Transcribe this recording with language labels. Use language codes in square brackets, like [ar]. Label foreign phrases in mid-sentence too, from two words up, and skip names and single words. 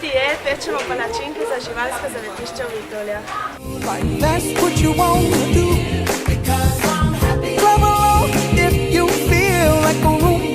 [sl] večer pečemo palačinke za živalsko zavetišče v Vitoljah. [en] That's what you want to do. Clap along if you feel like a